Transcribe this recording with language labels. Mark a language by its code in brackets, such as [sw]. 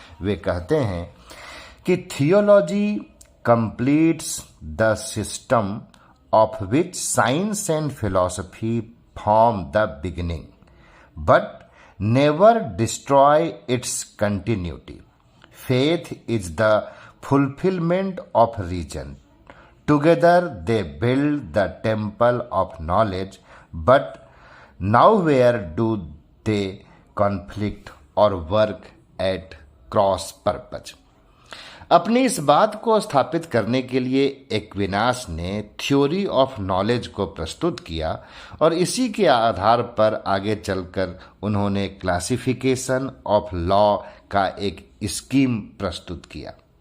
[hi] वे कहते हैं कि [en] Theology completes the system of which science and philosophy form the beginning but never destroy its continuity. Faith is the fulfillment of reason. Together they build the temple of knowledge, but nowhere do they conflict or work at cross purpose. [hi] अपनी इस बात को स्थापित करने के लिए Aquinas ने theory of knowledge को प्रस्तुत किया और इसी के आधार पर आगे चलकर उन्होंने क्लासिफिकेशन ऑफ लॉ का एक स्कीम प्रस्तुत किया।